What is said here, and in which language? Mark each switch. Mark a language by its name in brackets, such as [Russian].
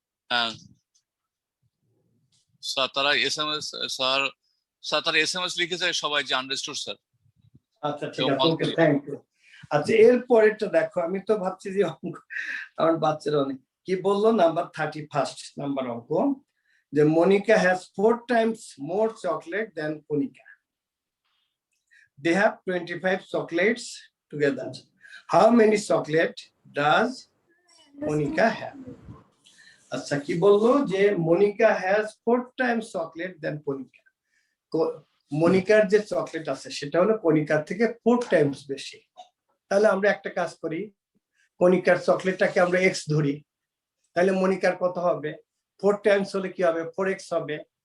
[Bangla] হ্যাঁ স্যার, তারা SMS, sir sir তারা এসএমএস লিখেছে সবাই যে আন্ডারস্টুড স্যার। আচ্ছা ঠিক আছে, ওকে, থ্যাংক ইউ। আচ্ছা এর পরেরটা দেখো, আমি তো ভাবছি যে অঙ্ক আমার বাচ্চারা অনেক কি বললো, নাম্বার 31 নাম্বার অঙ্ক, যে [English] Monica has 4 times more chocolate than Konika. They have 25 chocolates together. How many chocolate does Monica have? [Bangla] আচ্ছা কি বললো, যে [English] Monica has 4 times chocolate than Konika. [Bangla] মনিকার যে চকলেট আছে সেটা হলো কণিকার থেকে 4 টাইমস বেশি। তাহলে আমরা একটা কাজ করি, কণিকার চকলেটটাকে আমরা x ধরি, তাহলে মনিকার কত হবে, 4 টাইমস হলে কি হবে, 4x হবে।